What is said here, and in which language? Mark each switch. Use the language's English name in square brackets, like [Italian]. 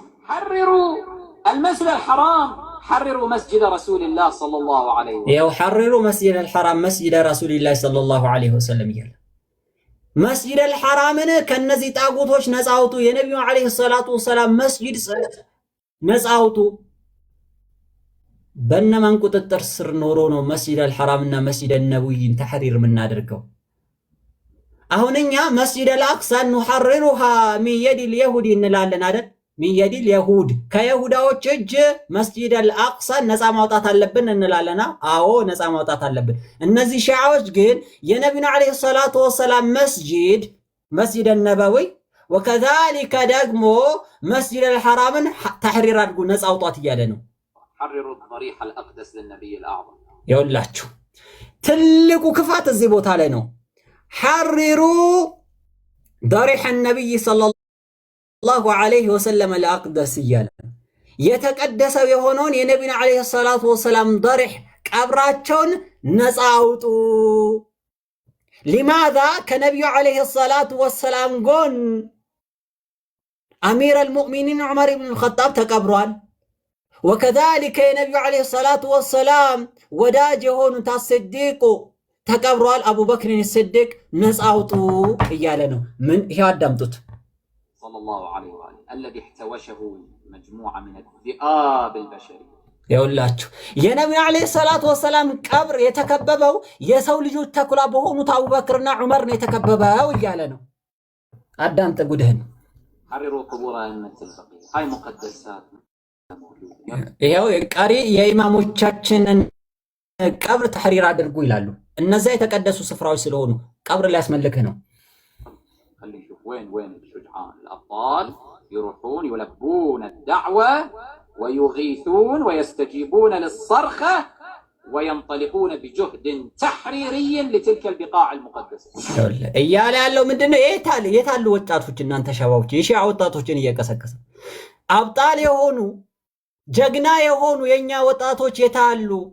[Amharic] ሐሪሩ [Arabic] المسجد الحرام حرروا مسجد رسول الله صلى الله عليه وسلم [Amharic] ይኸው ሐሪሩ መስጂድ አልሐራም መስጂድ ረሱልላህ ሰለላሁ ዐለይሂ ወሰለም ይላል። መስጂድ አልሐራምን ከነዚህ ጣጉቶች ነፃ አውጡ። የነቢዩ ዐለይሂ ሰላቱ ወሰላም መስጂድ ነፃ አውጡ። በእነማን ቁጥጥር ስር ኖሮ ነው መስጂድ አልሐራምና መስጂድ ነብይን ተሕሪር የምናደርገው? አሁን እኛ [Arabic] መስጂድ አልአቅሳ ኑሐሪሩሃ ሚን የዲል የሁድ [Amharic] እንላለን አይደል? ሚን የዲል የሁድ ከይሁዳዎች እጅ መስጂድ አልአቅሳ ነፃ ማውጣት አለብን እንላለና፣ አዎ ነፃ ማውጣት አለብን። እነዚህ ሺዓዎች ግን የነቢዩን ዐለይሂ ሰላቱ ወሰላም መስጂድ ነበዊ ወከዛሊከ ደግሞ መስጂድ አልሐራምን ተሕሪር አድርጉ ነፃ አውጣት እያለ ነው። [Arabic] حرروا الضريح الأقدس للنبي الأعظم [Amharic] ይኸውላችሁ ትልቁ ክፋት እዚህ ቦታ ላይ ነው። ሐሪሩ [Arabic] ضريح النبي صلى الله عليه وسلم الأقدس [Amharic] እያለ የተቀደሰው የሆነውን የነቢዩን ዐለይሂ ሰላቱ ወሰላም ضريح ቀብራቸውን ነፃ አውጡ። [Arabic] لماذا [Amharic] ከነቢዩ ዐለይሂ ሰላቱ ወሰላም ጎን አሚር አልሙእሚኒን ዑመር ኢብኑ አልኸጣብ ተቀብሯል። ወከዛሊከ የነቢዩ ዐለይሂ ሰላቱ ወሰላም ወዳጅ የሆኑት አስዲቁ ተቀብሯል። አቡበክርን ስዲቅ ነፃ አውጡ እያለ ነው። ምን ይሄው አዳምጡት። ሰለላሁ ዐለይሂ ወሰለም [Arabic] الذي احتوشه مجموعة من الذئاب البشرية [Amharic] ይኸውላችሁ የነቢዩ ዐለይሂ ሰላቱ ወሰላም ቀብር የተከበበው የሰው ልጆች ተኩላ በሆኑት አቡበክርና ዑመር ነው የተከበበው እያለ ነው። አዳምጥ ጉድህን። [Arabic] حرروا قبور أئمة البقيع هاي مقدسات [Amharic] ይሄው ቀሪ የኢማሞቻችንን ቀብር ተሕሪር አድርጉ ይላሉ። እነዛ የተቀደሱ ስፍራዎች ስለሆኑ ቀብር ሊያስመልክህ ነው። [Arabic] خلي نشوف وين الشجعان الأبطال يروحون يلبون الدعوة ويغيثون ويستجيبون للصرخة وينطلقون بجهد تحريري لتلك البقاع المقدسة [Amharic] እያለ ያለው ምንድነው? የታሉ ወጣቶች እናንተ ሸባዎች የሺዓ ወጣቶችን እየቀሰቀሰ አብጣል የሆኑ ጀግና የሆኑ የኛ ወጣቶች የታሉ?